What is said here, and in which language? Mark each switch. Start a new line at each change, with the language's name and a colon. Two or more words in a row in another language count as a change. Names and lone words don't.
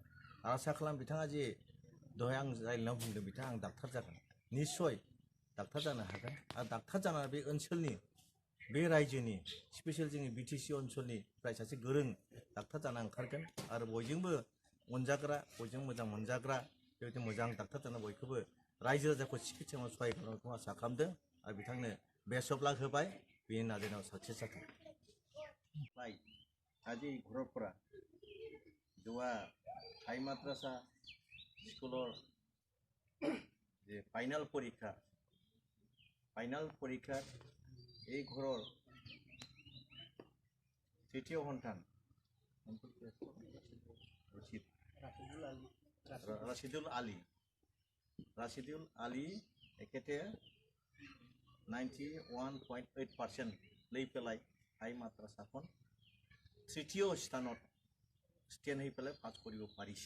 Bodo: आसा खालाम बिथाङा जे दहाय आं रायलायनायाव बुंदों बिथाङा आं डाक्टार जागोन निस्सय डाक्टार जानो हागोन आरो डाक्टार जानानै बे ओनसोलनि बे रायजोनि स्पेसियेल जोंनि बिटिसि ओनसोलनिफ्राय सासे गोरों डाक्टार जाना ओंखारगोन आरो बयजोंबो अनजाग्रा बयजों मोजां मोनजाग्रा बेबायदि मोजां डाक्टार जाना बयखौबो रायजो राजाखौ सिकित्सायाव सहाय खालामनायखौ आसा खालामदों आरो बिथांनो
English: best of luck
Bodo: होबाय बेनि नाजानायाव साक्सेस जाथों। ओमफ्राय आजि घरफोरा जोंहा हाई माद्रासा स्कुलर जे फाइनाल
Assamese: परीक्षा এই ঘৰৰ তৃতীয় সন্তান ৰাছিদুল আলী এখেতে 91.8% লৈ পেলাই হাই মাদ্ৰাসাখন তৃতীয় স্থানত ষ্টেণ্ড হৈ পেলাই পাছ কৰিব পাৰিছে।